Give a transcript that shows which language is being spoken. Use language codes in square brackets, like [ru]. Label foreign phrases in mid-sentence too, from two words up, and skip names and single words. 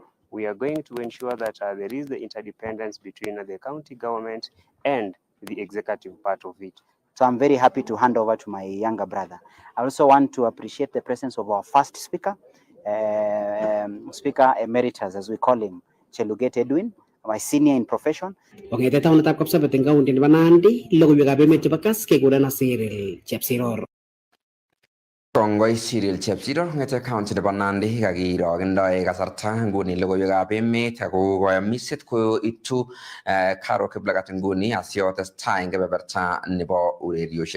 [en] We are going to ensure that there is the interdependence between the county government and the executive part of it. So I'm very happy to hand over to my younger brother. I also want to appreciate the presence of our first speaker, Speaker Emeritus, as we call him, Cheluget Edwin, my senior in profession. [kln] Ongete taon natap kapsabet ng kaunti ni Nandi, logoywek ab emet chebo Kass kekuren Cyril Chepsiror. Kongoi Cyril Chepsiror ngete county nebo Nandi kakirokendoi kasarta nguni logoiwekab emet ako koyomiset ko itu Karo Kiplagat nguni asiotestai eng kebeberta nebo urerioshek.